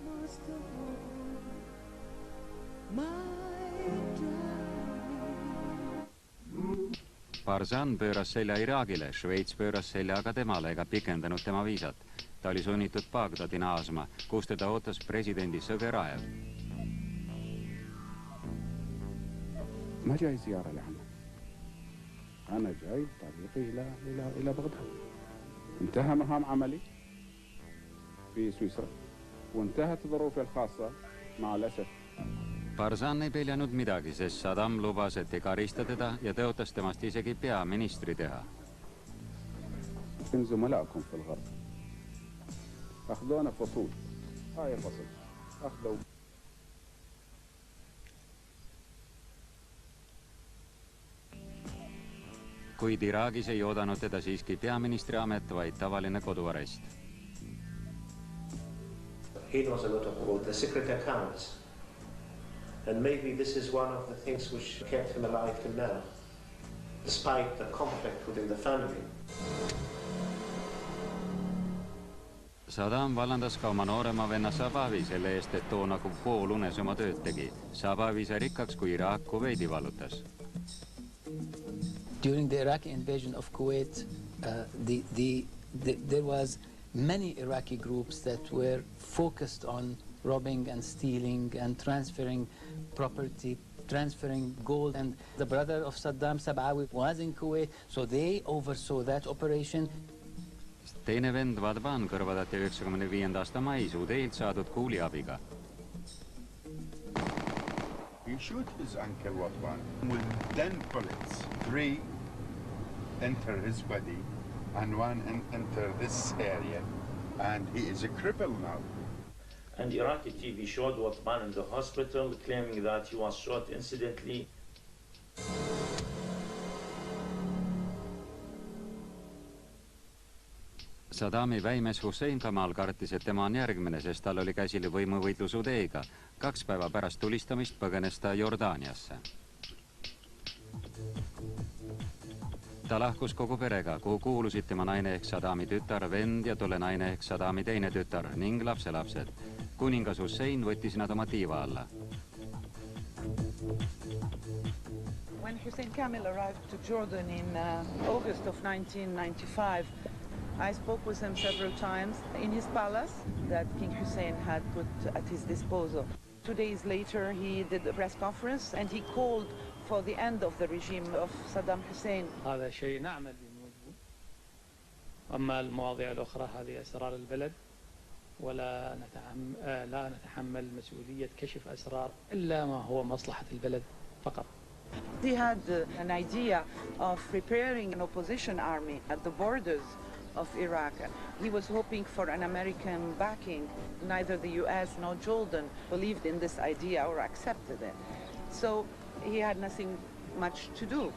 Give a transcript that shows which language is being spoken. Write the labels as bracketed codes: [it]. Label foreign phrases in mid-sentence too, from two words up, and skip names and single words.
[et] Barzan pööras selja Iraagile, Šveits pööras selja aga temale ega pikendanud tema viisat. Ta oli sunnitud Bagdadi naasma, kus teda ootas presidendi Sõgeraev. [ar] ما جاي زيارة لعمل. أنا جاي طريقي إلى بغداد. انتهى مهام عملي في سويسرا وانتهت ظروفي الخاصة مع الأسف. [et] Barzan ei peljanud midagi, sest Saddam lubas, et ei karista teda ja tõotas temast isegi peaministri teha. [ar] من زملائكم في الغرب أخذونا فصول. هاي الفصل أخذوا. [et] Kuid Iraagis ei oodanud teda siiski peaministri amet, vaid tavaline koduarest. [en] He knows a lot about the secret accounts. And maybe this is one of the things which kept him alive till now, despite the conflict within the family. [et] Saddam vallandas ka oma noorema venna Sabavi selle eest, et too nagu poolunes oma tööd tegi. Sabavi sai rikkaks, kui Iraak Kuveidi vallutas. [en] During the Iraqi invasion of Kuwait, there was many Iraqi groups that were focused on robbing and stealing and transferring property, transferring gold. And the brother of Saddam, Sabawi, was in Kuwait, so they oversaw that operation. [et] Teine vend Vadban kõrvadati 95. aasta mais Udeilt saadud kuuliabiga. [en] He shot his uncle Wadban with 10 bullets. 3 enter his body and 1 enter this area, and he is a cripple now. And Iraqi TV showed Wadban in the hospital, claiming that he was shot incidentally. [et] Saddami väimes Hussein Kamal kartis, et tema on järgmine, sest tal oli käsil võimuvõitlus Udeiga. 2 päeva pärast tulistamist põgenes ta Jordaaniasse. Ta lahkus kogu perega, kuhu kuulusid tema naine ehk Saddami tütar, vend ja tolle naine ehk Saddami teine tütar ning lapselapsed. Kuningas Hussein võttis nad oma tiiva alla. [en] When Hussein Kamil arrived to Jordan in August of 1995, I spoke with him several times in his palace that King Hussein had put at his disposal. 2 days later, he did a press conference and he called for the end of the regime of Saddam Hussein. [ar] هذا شيء نعمل بموجبه. أما المواضيع الأخرى هذه أسرار البلد ولا لا نتحمل مسؤولية كشف أسرار إلا ما هو مصلحة البلد فقط. [en] He had an idea of preparing an opposition army at the borders of Iraq. He was hoping for an American backing. Neither the US nor Jordan believed in this idea or accepted it. So he had nothing much to do.